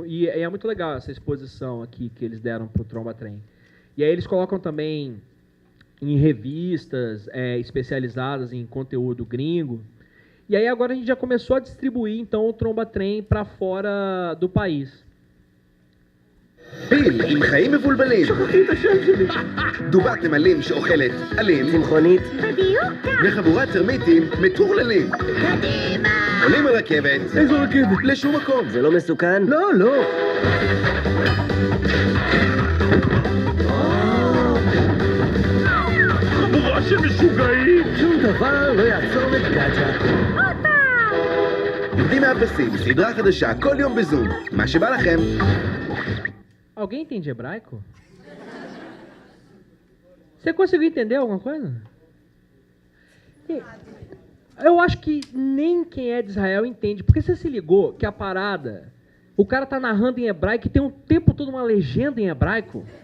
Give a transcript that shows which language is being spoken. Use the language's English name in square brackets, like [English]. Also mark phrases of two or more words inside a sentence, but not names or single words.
[Portuguese] E é muito legal essa exposição aqui que eles deram para o Tromba-Trem. E aí eles colocam também em revistas especializadas em conteúdo gringo. E aí agora a gente já começou a distribuir, então, o Tromba-Trem para fora do país. [Hebrew] פיל עם חיים מבולבלים. שכחתי את השם שלי. דובת נמלים שאוכלת עלים. צמחונית. בדיוק כך. וחבורת טרמיטים מטורללים. קדימה. עולים על רכבת. איזו רכבת? לשום מקום. זה לא מסוכן? לא, לא. חבורה של משוגעים. שום דבר לא יעצור את ג'ג'ה. יורדים מהפסים, סדרה חדשה כל יום בזום. מה שבא לכם. [Portuguese] Alguém entende hebraico? Você conseguiu entender alguma coisa? Eu acho que nem quem é de Israel entende. Porque você se ligou que a parada... O cara tá narrando em hebraico e tem o tempo todo uma legenda em hebraico.